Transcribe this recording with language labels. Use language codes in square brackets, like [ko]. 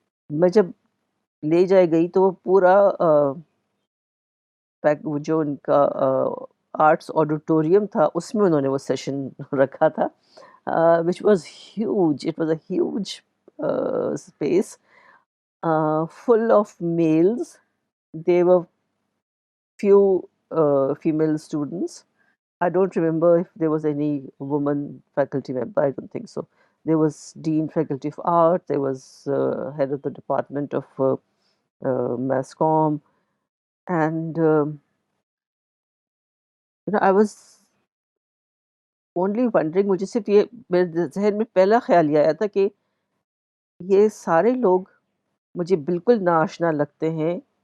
[ur] میں جب لے جائے گئی تو وہ پورا وہ جو ان کا آرٹس آڈیٹوریم تھا اس میں انہوں نے وہ سیشن رکھا تھا، [en] Which was huge, it was a huge space full of males. There were few female students. I don't remember if there was any woman faculty member. I don't think so. There was Dean Faculty of Art. There was head of the Department of Mass Comm. And I was only wondering, [ur] مجھے صرف یہ میرے ذہن میں پہلا خیال یہ آیا تھا کہ یہ سارے لوگ مجھے بالکل ناآشنا لگتے ہیں